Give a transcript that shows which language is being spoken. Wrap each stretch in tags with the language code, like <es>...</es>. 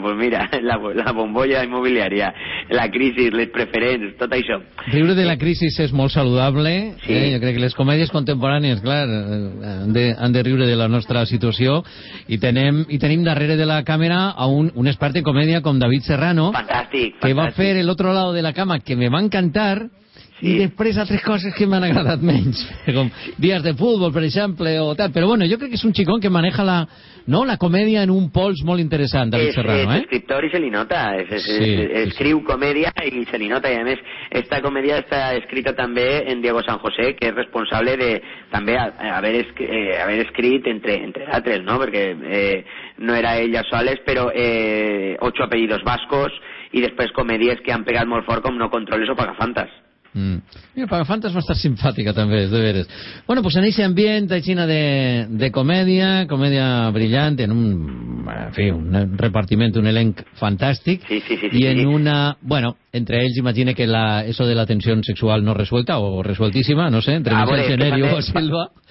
<ca>Pues mira, la bombolla immobiliària, la crisis, les preferents, tot això. Riure de la crisis és molt saludable, sí. Jo crec que les comèdies contemporànies, clar, han de riure de la nostra situació.</ca> <es>Y tenemos</es> <ca>darrere</ca> <es>de la cámara a un experto en comedia con David Serrano. Fantástico. Que va a hacer El Otro Lado de la Cama, que me va a encantar. Sí. Y después a tres cosas que me han agradado menos. Días de fútbol, por ejemplo, o tal. Pero bueno, yo creo que es un chicón que maneja la, ¿no?, la comedia</es> <ca>en un pols</ca> <es>muy interesante, David Serrano. Es escritor y se le nota. Escribe comedia y se le nota. Y además, esta comedia está escrita también en Diego San José, que es responsable de también haber escrito entre otros, ¿no? Porque no era ella sola, pero 8 apellidos vascos y después comedias que han pegado muy fuerte, como No Controles o Pagafantas.</es> <ca>Mira, Pagafantas va estar simpática també, és de veres. Bueno, pues en aquest ambient aixina de comèdia brillant, en un, en fi, un repartiment, un elenc fantàstic. Sí. I en una, bueno, entre ells imagina que la eso de la tensió sexual</ca> <es>no resuelta</es> <ca>o resueltíssima, no sé, entre Miguel Gener i Silva.</ca>